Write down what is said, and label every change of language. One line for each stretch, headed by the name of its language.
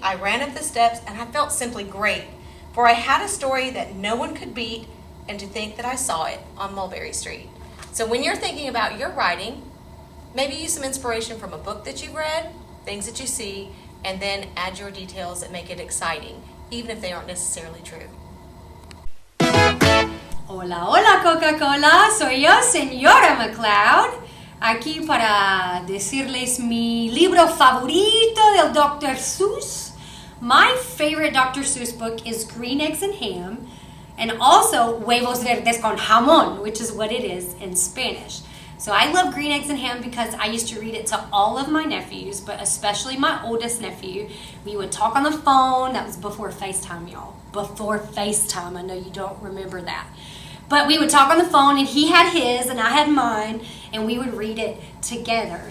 English: I ran up the steps and I felt simply great, for I had a story that no one could beat, and to think that I saw it on Mulberry Street. So when you're thinking about your writing, maybe use some inspiration from a book that you've read, things that you see, and then add your details that make it exciting, even if they aren't necessarily true.
Spanish: Hola, hola Coca-Cola, soy yo, señora McCloud, aquí para decirles mi libro favorito del Dr.
English: Seuss. My favorite Dr. Seuss book is Green Eggs and Ham, and also Huevos Verdes con Jamón, which is what it is in Spanish. So I love Green Eggs and Ham because I used to read it to all of my nephews, but especially my oldest nephew. We would talk on the phone. That was before FaceTime, y'all. Before FaceTime. I know you don't remember that. But we would talk on the phone, and he had his, and I had mine, and we would read it together.